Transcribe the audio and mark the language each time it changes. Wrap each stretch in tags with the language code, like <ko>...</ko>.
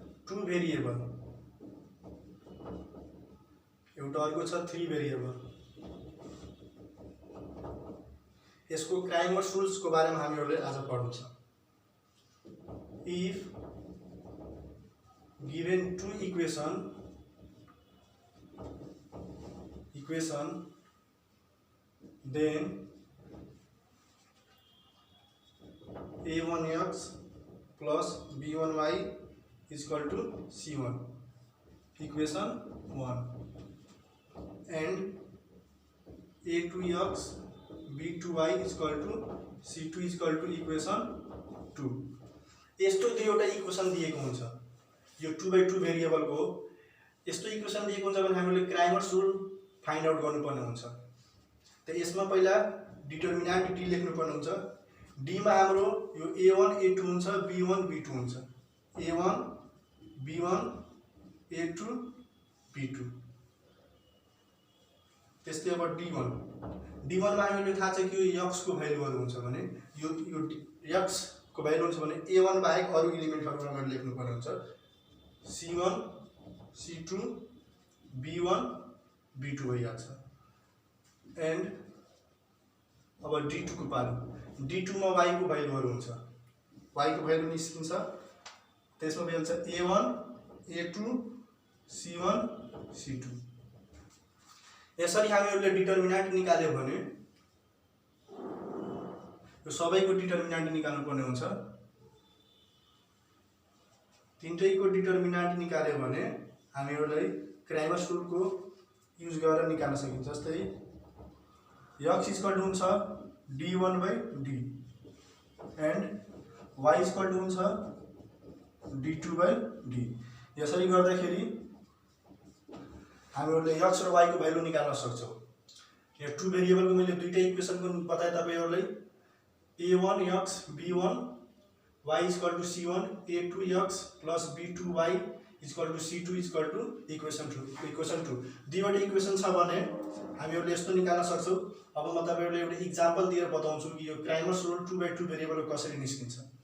<ne>2 variable एउटा अर्को छ 3 भेरिएबल। यसको क्राइमर्स रुल्स को बारेमा हामीहरुले आज पढ्नु छ।</ne> <en>If given two equation then a1x plus b1y is equal to c1, equation 1, and a2x b2y is equal to c2 is equal to equation 2।</en> <ne>यस्तो दुईवटा इक्वेसन दिएको हुन्छ। यो 2/2 भेरिएबल को यस्तो इक्वेसन दिएको हुन्छ भने हामीले क्राइमर्स रुल फाइन्ड आउट गर्नुपर्ने हुन्छ। त यसमा पहिला डिटर्मिनेन्ट d लेख्नुपर्ने हुन्छ। d मा हाम्रो यो a1 a2 हुन्छ, b1 b2 हुन्छ। a1 b1 a2 b2। त्यस्तै अब d1 मा हामीले थाहा छ कि यो x को भ्यालुहरु हुन्छ भने यो x को भ्यालु हुन्छ भने a1 बाहेक अरु एलिमेन्टहरुमा हामीले लेख्नुपर्ने हुन्छ। c1 c2 b1 b2 भइहाल्छ।</ne> <en>and</en> <ne>अब d2 को पालो। d2 मा y को भ्यालुहरु हुन्छ। y को भ्यालु निस्किन्छ। त्यसमा भइहाल्छ a1 a2 c1 c2। यसरी हामीहरुले डिटर्मिनेन्ट निकाल्यो भने यो सबैको डिटर्मिनेन्ट निकाल्नु पर्ने हुन्छ। तीनटैको डिटर्मिनेन्ट निकाल्यो भने हामीहरुलाई क्राइमर्स रुल को युज गरेर निकाल्न सकिन्छ। जस्तै x</ne> <en>equal to</en> <ne>हुन्छ d1/d</ne> <en>and</en> <ne>y equal to हुन्छ d2/d। यसरी गर्दाखेरि हामीहरुले x र y को भ्यालु निकाल्न सक्छौं। यहाँ 2 भेरिएबल को मैले दुईटै इक्वेसन को बताए तपाईहरुलाई।</ne> <en>a1x b1 y equal to c1, a2x plus b2y equal to c2 equal to equation 2।</en> <ne>दुईवटा इक्वेसन छ भने हामीहरुले यस्तो निकाल्न सक्छौं। अब म तपाईहरुलाई एउटा एक्जाम्पल दिएर बताउँछु कि यो क्राइमर्स रुल 2/2 भेरिएबल कसरी निस्किन्छ।</ne>